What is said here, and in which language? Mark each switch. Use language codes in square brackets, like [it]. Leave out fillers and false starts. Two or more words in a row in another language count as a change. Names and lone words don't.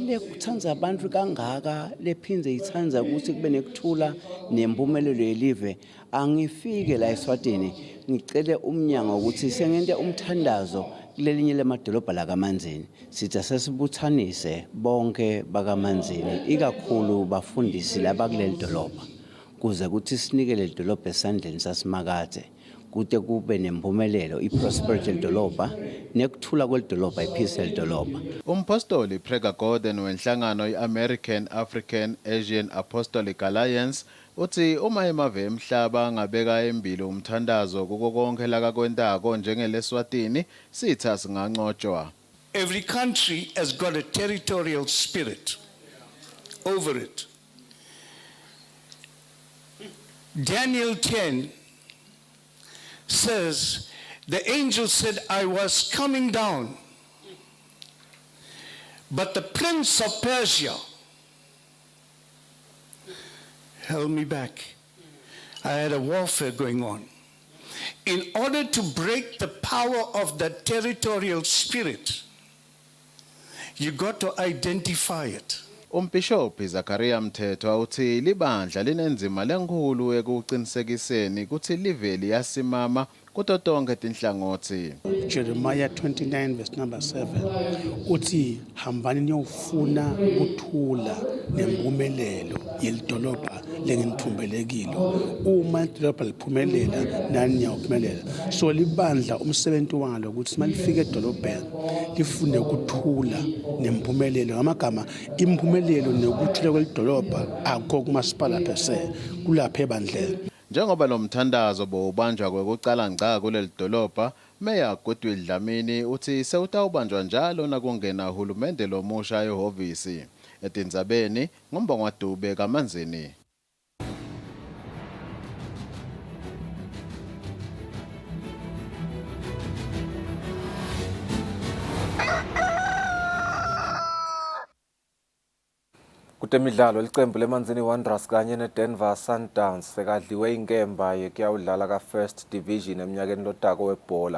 [ss] lekuthanza abantu kangaka lephinze ithanza ukuthi kube nekuthula nempumelelo yelive angifike la Eswatini ngicele umnyango ukuthi sengente umthandazo kulelinye lemadolobha lakaManzini sithi sesibuthanise bonke bakaManzini ikakhulu bafundisi laba kuleli dolobha kuze ukuthi sinike le dolobha esandleni sasimakathe kude kube nempumelelo iprosperity yedolobha nekuthula kwedolobha ipeace yedolobha. Umpostoli Prega Gordon wenhlangano i-American African Asian Apostolic Alliance uthi uma emave emhlaba ngabeka embili umthandazo kuko konke lakakwentako njengeleswatini sitha singancotshwa. [en] Every country has got a territorial spirit over it. Daniel 10 says, the angel said, I was coming down, but the prince of Persia held me back. I had a warfare going on. In order to break the power of the territorial spirit, you got to identify it. [ss] Umbishop Zakaria Mthethwa uthi libandla linenzima lenkulu ekuqinisekiseni ukuthi liveli yasimama kuto tonke tinhlangothi. Jeremiah 29 [en] verse number [ss] 7 uthi hambani niyofuna ukuthula nempumelelo yelidolobha lenginithumbelekilo. Uma idolobha liphumelela nani niyawuphumelela. So libandla umsebenzi walo ukuthi malifika edolobheni lifune ukuthula nempumelelo. Ngamagama impumelelo nokuthula kwelidolobha akho kumasipala phese kulapha ebandleni. Njengoba lo mthandazo bowubanjwa kwekucala ngca kuleli dolobha, Meya Godwill Dlamini uthi sewutawubanjwa njalo nakungena uhulumende lomusha ehhovisi. Etindzabeni ngumbongwa Dube kaManzini. Kutemidlalo licembu leManzini Wanderers kanye neDenver Sundowns sekadliwe inkemba yekuyawudlala ka-First Division eminyakeni lotako webhola.